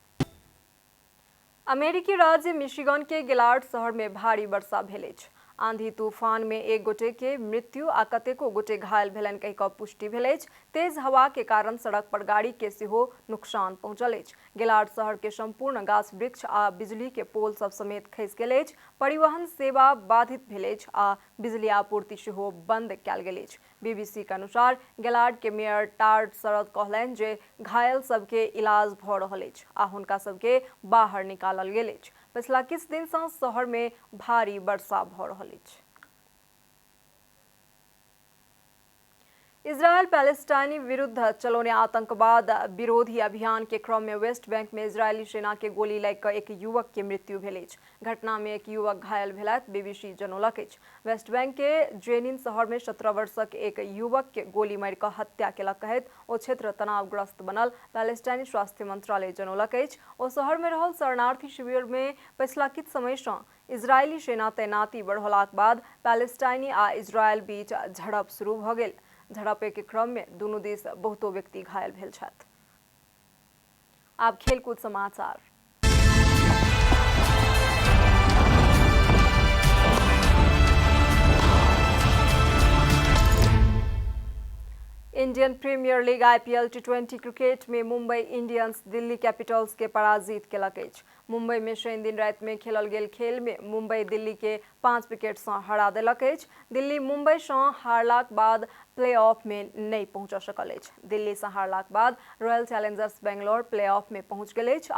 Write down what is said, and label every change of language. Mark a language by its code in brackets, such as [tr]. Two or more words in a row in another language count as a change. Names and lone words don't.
[mai] अमेरिकी राज्य मिशिगन के गिलार्ड शहर में भारी वर्षा भेल अछि। आंधी तूफान में एक गोटे के मृत्यु आ कतेको गोटे घायल भेलनि कहि कऽ पुष्टि भेल अछि। तेज हवा के कारण सड़क पर गाड़ी के सेहो नुकसान पहुंचल अछि। गिलार्ड शहर के संपूर्ण गाछ वृक्ष आ बिजली के पोल सब समेत खसि गेल अछि। परिवहन सेवा बाधित भेल अछि आ बिजली आपूर्ति सेहो बंद कयल गेल अछि। बीबीसी के अनुसार गिलार्ड के मेयर टार्ड शरद कहलनि जे घायल सबके इलाज भऽ रहल अछि आ हुनका सबके बाहर निकालल गेल अछि। पिछला किछ दिन से शहर में भारी वर्षा भ रहल अछि। इजरायल पैलेस्टाइनी विरुद्ध चलौने आतंकवाद विरोधी अभियान के क्रम में वेस्ट बैंक में इजरायली सेना के गोली लग एक युवक के मृत्यु भेल अछि। घटना में एक युवक घायल भेलथि, बीबीसी जनौलक अछि। वेस्ट बैंक के जेनिन शहर में 17 वर्षक एक युवक के गोली मारि कऽ हत्या केलक कहैत ओ क्षेत्र तनावग्रस्त बनल पैलेस्टाइनी स्वास्थ्य मंत्रालय जनौलक अछि। ओ शहर में रहल शरणार्थी शिविर में पिछला किछ समय सँ इजरायली सेना तैनाती बढ़ौलाक बाद पैलेस्टाइनी आ इजरायल बीच झड़प शुरू भऽ गेल। झड़पे के क्रम में दोनों देश बहुतो व्यक्ति घायल भेल छथि। आब खेलकूद समाचार। इंडियन प्रीमियर लीग IPL T20 क्रिकेट में मुंबई इंडियंस दिल्ली कैपिटल्स के पराजित केलक अछि। मुंबई में शनि दिन राति में खेलल गेल खेल में मुंबई दिल्ली के 5 विकेट से हरा देलक अछि। दिल्ली मुंबई से हारलाक बाद [en] play off [mai] में नहीं पहुंच सकल अछि। दिल्ली से हारलाक बाद रॉयल चैलेंजर्स बेंगलोर [en] play off [mai] में पहुंच गेल अछि।